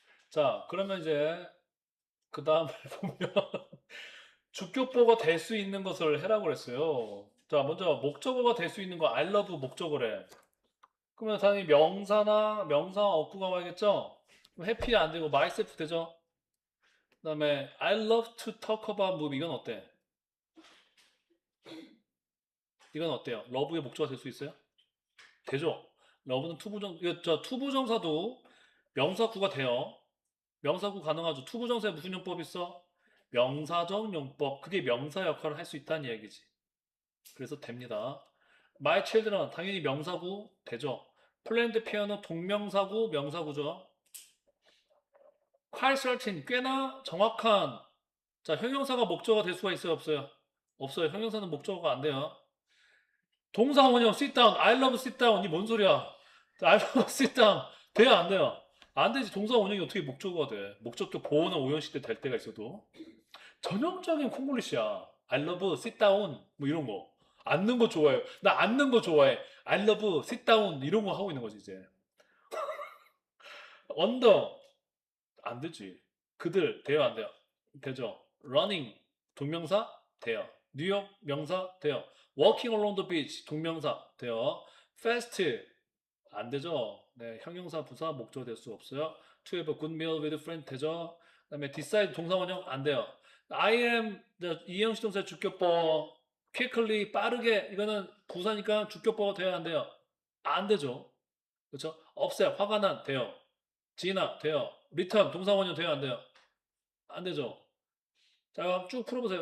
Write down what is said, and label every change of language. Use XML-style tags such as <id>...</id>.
<ko>자, 그러면 이제 그 다음을 보면 주격보가 될 수 있는 것을 해라고 그랬어요. 자, 먼저 목적어가 될 수 있는 거</ko> <en>I love</en> <ko>목적어래. 그러면 당연히 명사나 명사 어구가 와야겠죠? 해피 안 되고 myself 되죠? 그 다음에</ko> <en>I love to talk about movie</en> <ko>이건 어때? 이건 어때요? 러브의 목적어가 될 수 있어요? 되죠? 러브는 투부정, 이거 저 투부정사도 명사구가 돼요. 명사구 가능하죠. 투부정사에 무슨 용법 있어? 명사적 용법. 그게 명사 역할을 할 수 있다는 얘기지. 그래서 됩니다.</ko> <en>My children</en> <ko>당연히 명사구 되죠. 플랜드 피아노 동명사구 명사구죠.</ko> <en>quite certain</en> <ko>꽤나 정확한. 자, 형용사가 목적어가 될 수가 있어요, 없어요? 없어요. 형용사는 목적어가 안 돼요. 동사 원형</ko> <en>sit down, I love sit down</en> <ko>이 뭔 소리야?</ko> <en>I love sit down</en> <ko>돼야 안 돼요? 안 되지. 동사 원형이 어떻게 목적어가 돼? 목적격 보어나 오형식 때 될 때가 있어도 전형적인 콩글리시야.</ko> <en>I love sit down</en> <ko>뭐 이런 거. 앉는 거 좋아해요. 나 앉는 거 좋아해.</ko> <en>I love sit down</en> <ko>이런 거 하고 있는 거지 이제. 언더 안 되지. 그들 돼요 안 돼요? 되죠. running 동명사 돼요. 뉴욕 명사 돼요.</ko> <en>walking along the beach</en> <ko>동명사 돼요. fast 안 되죠. 네, 형용사 부사 목적어 될 수 없어요.</ko> <en>to have a good meal with a friend</en> <ko>되죠. 그다음에 decide 동사 원형 안 돼요.</ko> <en>I am</en> <ko>이형식 동사 주격보 quickly 빠르게 이거는 부사니까 주격보가 돼야 안 돼요. 안 되죠. 그렇죠? upset 화가 난 돼요. 지나 돼요. return 동사 원형 돼요 안 돼요? 안 되죠. 자, 쭉 풀어보세요.</ko>